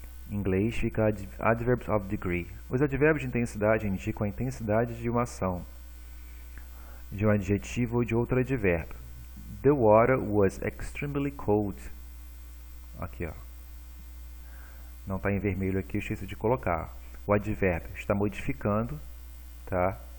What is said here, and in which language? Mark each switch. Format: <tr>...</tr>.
<pt>Em inglês fica adverbs of degree. Os advérbios de intensidade indicam a intensidade de uma ação, de um adjetivo ou de outro advérbio.</pt> <en>The water was extremely cold.</en> <pt>Aqui, ó. Não está em vermelho aqui, eu esqueci de colocar. O advérbio está modificando, tá?</pt>